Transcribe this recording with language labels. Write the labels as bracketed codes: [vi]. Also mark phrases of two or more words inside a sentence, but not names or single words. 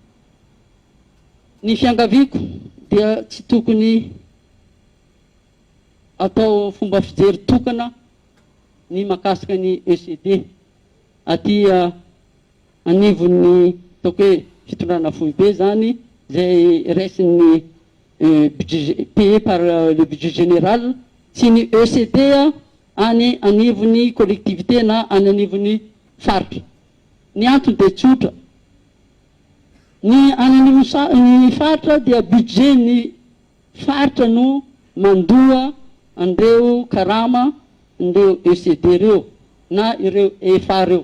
[mg] Ny fiangaviako dia tsy tokony atao fomba fijery tokana ny makasika ny ECD aty anivon'ny ataoko hoe fitondrana foibe zany zay raisin'ny [fr] budget payé par le budget général [mg] sy ny ECD any anivon'ny collectivité na any anivon'ny faritra. Ny antony dia tsotra. Ny any anivon'ny faritra dia budget ny faritra no mandoa andreo karama andreo ECD reo na ireo EFA reo.